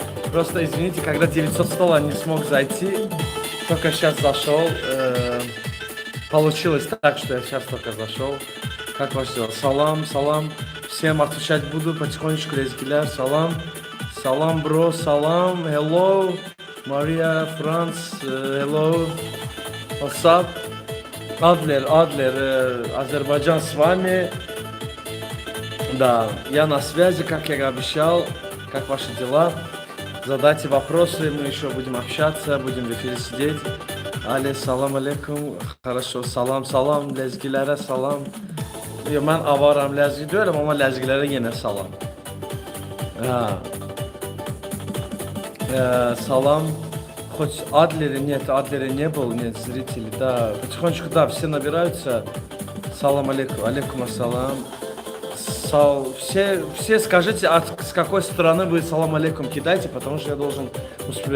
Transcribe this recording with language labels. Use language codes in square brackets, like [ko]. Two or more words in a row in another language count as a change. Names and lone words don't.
[ru] Просто извините, когда 900 стало, не смог зайти. Только сейчас зашел. Получилось так, что я сейчас только зашел. Как ваши дела? Салам. Всем отвечать буду потихонечку, лезгиляр. Салам, бро, салам. Hello. Мария, Франц, [en] hello. What's up? [ru] Адлер, Азербайджан с вами. Да, я на связи, как я и обещал. Как ваши дела? Задайте вопросы, мы еще будем общаться, будем в эфире сидеть. Салам алейкум. Хорошо, салам, [tr] лезгилere salam. Ben avaram lezgi diyorum ama lezgilere yine salam. [ru] Салам. Хоть Адлера не был, нет зрителей, да. Потихонечку, да, все набираются. Салам алейкум ассалам. Все скажите, с какой стороны вы салам алейкум кидайте, потому что я должен успевать.